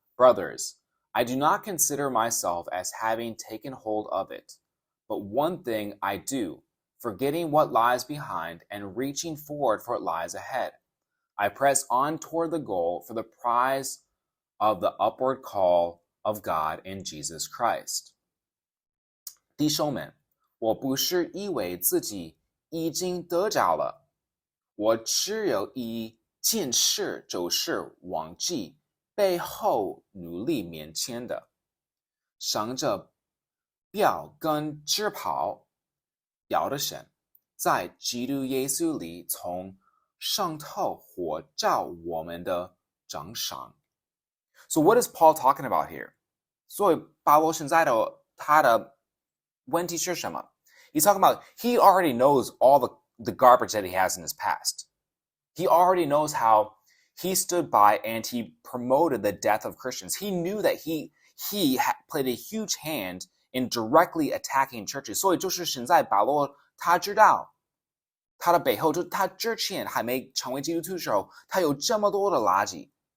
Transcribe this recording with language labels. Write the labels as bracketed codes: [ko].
[en] Brothers, I do not consider myself as having taken hold of it, but one thing I do.Forgetting what lies behind and reaching forward for what lies ahead. I press on toward the goal for the prize of the upward call of God in Jesus Christ. [zh] 弟兄们，我不是以为自己已经得着了，我只有一件事，就是忘记背后努力面前的，向着标杆直跑。要的神在基督耶稣里从上头活照我们的奖赏。 [en] So what is Paul talking about here? [zh] 所以保罗现在的他的问题是什么？ [en] He's talking about he already knows all the garbage that he has in his past. He already knows how he stood by and he promoted the death of Christians. He knew that he played a huge hand in directly attacking churches. [zh] 所以就是现在保罗他知道他的背后，就他之前还没成为基督徒的时候，他有这么多的垃圾。